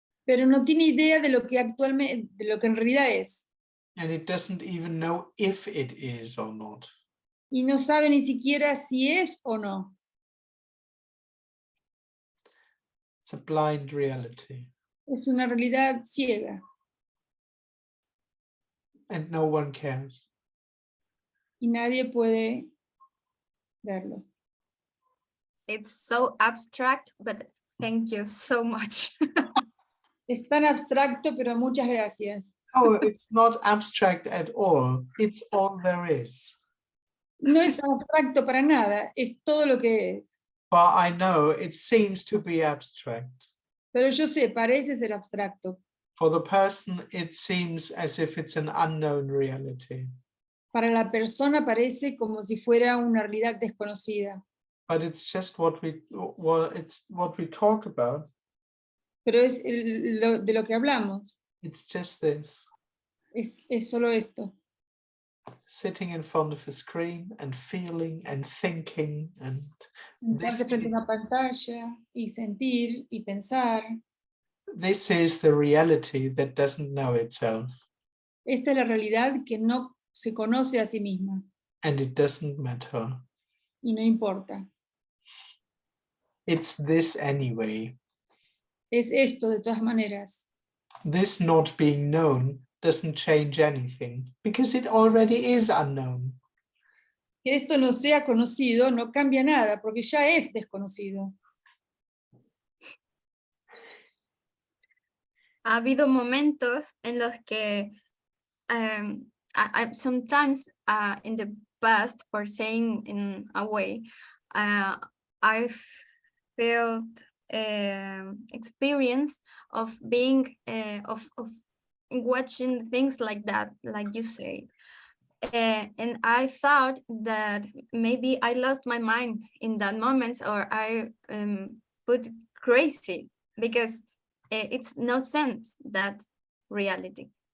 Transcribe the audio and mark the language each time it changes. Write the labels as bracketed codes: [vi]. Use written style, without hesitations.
[es] Pero no tiene idea de lo que en realidad es. [en] And it doesn't even know if it is or not. [es] Y no sabe ni siquiera si es o no. [en] It's a blind reality. [es] Es una realidad ciega. [en] And no one cares. [es] Y nadie puede verlo. [en] It's so abstract, but thank you so much. [es] Es tan abstracto, pero muchas gracias. [en] Oh, it's not abstract at all. It's all there is. [es] No es abstracto para nada, es todo lo que es. [en] But I know it seems to be abstract. [es] Pero yo sé, parece ser abstracto. [en] For the person, it seems as if it's an unknown reality. [es] Para la persona parece como si fuera una realidad desconocida. [en] But it's just what we talk about. [es] Pero es de lo que hablamos. [en] It's just this. [es] Es solo esto. [en] Sitting in front of a screen and feeling and thinking and [es] Sentarse frente a una pantalla y sentir y pensar. [en] this is the reality that doesn't know itself. [es] Esta es la realidad que no se conoce a sí misma. [en] And it doesn't matter. [es] Y no importa. [en] It's this anyway. [es] Es esto de todas maneras. [en] This not being known doesn't change anything because it already is unknown. [es] Que esto no sea conocido no cambia nada porque ya es desconocido. Ha habido momentos en los que [en] sometimes in the past, for saying in a way, I felt experience of being of watching things like that, like you say, and I thought that maybe I lost my mind in that moment, or I put crazy because it's no sense that reality.